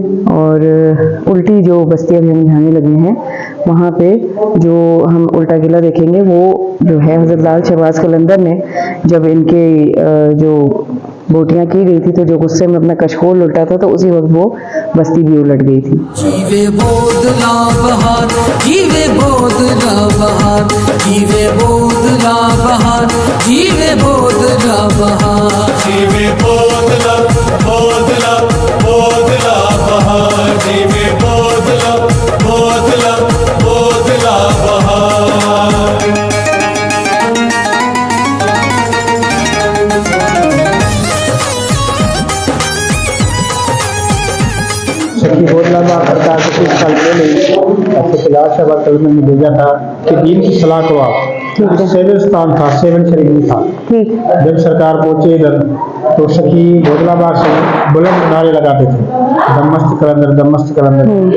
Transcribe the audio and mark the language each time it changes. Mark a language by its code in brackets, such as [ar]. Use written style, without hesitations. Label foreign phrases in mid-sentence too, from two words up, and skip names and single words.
[hi] और उल्टी जो बस्ती अभी हम जाने लगे हैं वहाँ पे जो हम उल्टा किला देखेंगे वो जो है हज़रत लाल शहबाज कलंदर ने जब इनके जो बोटियां की गई थी तो जो गुस्से में अपना कशकोल उल्टा था तो उसी वक्त वो बस्ती भी उलट गई थी। [sd] जीवे बोदला बहार, जीवे बोदला बहार, जीवे बोदला बहार, जीवे बोदला बहार, जीवे बोदला बोदला बोदला बहार, जीवे बोदला बोदला बोदला बहार। [hi] सखी बोदला बहार सरकार को कुछ साल पहले लाल शहबाज कलंदर ने भेजा था कि दीन की सलाह को आप, सेवन स्थान था, 7 शरीफ था। जब सरकार पहुंचे इधर तो सखी बोदला बहार से बुलंद नारे लगाते थे, दमस्त कलंदर दमस्त कलंदर।